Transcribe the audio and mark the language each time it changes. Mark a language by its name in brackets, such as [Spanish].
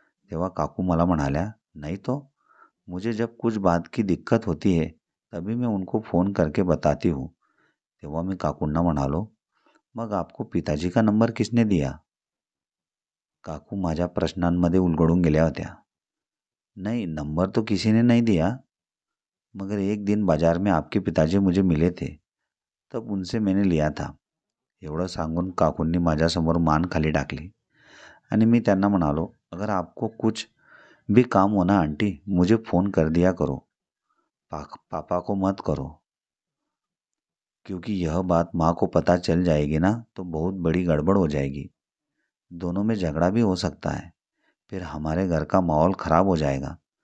[Marathi] तेव्हा काकू मला म्हणाल्या, [Hindi] नहीं तो, मुझे जब कुछ बात की दिक्कत होती है तभी मैं उनको फ़ोन करके बताती हूँ. [Marathi] तेव्हा मी काकूंना म्हणालो, मग [Hindi] आपको पिताजी का नंबर किसने दिया? [Marathi] काकू माझ्या प्रश्नांमध्ये उलगडून गेल्या होत्या. [Hindi] नहीं, नंबर तो किसी ने नहीं दिया, मगर एक दिन बाजार में आपके पिताजी मुझे मिले थे, तब उनसे मैंने लिया था. [Marathi] एवढं सांगून काकूंनी माझ्यासमोर मान खाली टाकली आणि मी त्यांना म्हणालो, [Hindi] अगर आपको कुछ भी काम हो ना आंटी, मुझे फ़ोन कर दिया करो. पापा को मत करो, क्योंकि यह बात माँ को पता चल जाएगी ना तो बहुत बड़ी गड़बड़ हो जाएगी. दोनों में झगड़ा भी हो सकता है. फिर हमारे घर का माहौल ख़राब हो जाएगा.